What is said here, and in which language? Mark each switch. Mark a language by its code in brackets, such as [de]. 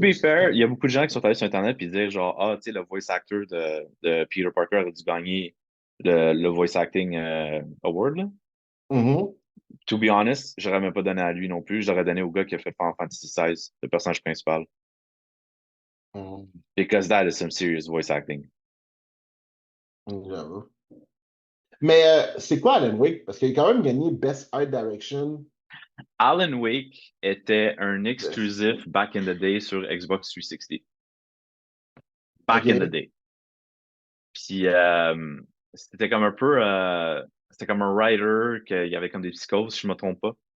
[en] be fair, [fr] il y a beaucoup de gens qui sont allés sur Internet et dire genre, ah, tu sais, le voice actor de Peter Parker a dû gagner le voice acting award. Là. Mhm. [en] To be honest, [fr] j'aurais même pas donné à lui non plus. J'aurais donné au gars qui a fait Final Fantasy XVI, le personnage principal. Mhm. [en] Because that is some serious voice acting. [fr] J'avoue. Mais c'est quoi Alan Wake? Parce qu'il a quand même gagné Best Art Direction. Alan Wake était un Best... exclusif [en] back in the day sur Xbox 360. Back in the [fr] OK. [en] day. [fr] Puis c'était comme un peu c'était comme un writer qu'il y avait comme des psychoses, si je me trompe pas.